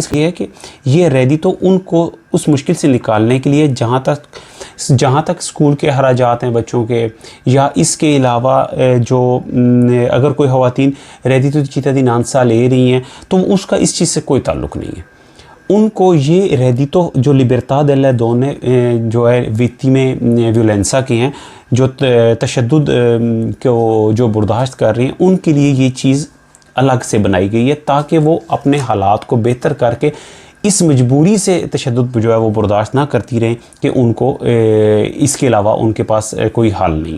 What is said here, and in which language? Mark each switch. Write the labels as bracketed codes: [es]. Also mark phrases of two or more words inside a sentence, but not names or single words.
[ur] اس لیے ہے کہ یہ ریدیتو ان کو اس مشکل سے نکالنے کے لیے جہاں تک اسکول کے اخراجات ہیں بچوں کے، یا اس کے علاوہ جو اگر کوئی خواتین [it] reddito di cittadinanza [ur] لے رہی ہیں تو اس کا اس چیز سے کوئی تعلق نہیں ہے۔ ان کو یہ ریدیتو جو [it] libertà delle donne [ur] جو ہے [it] vittime violenza [ur] کے ہیں، جو تشدد کو جو برداشت کر رہی ہیں، ان کے لیے یہ چیز الگ سے بنائی گئی ہے تاکہ وہ اپنے حالات کو بہتر کر کے اس مجبوری سے تشدد جو ہے وہ برداشت نہ کرتی رہیں کہ ان کو اس کے علاوہ ان کے پاس کوئی حل نہیں ہے۔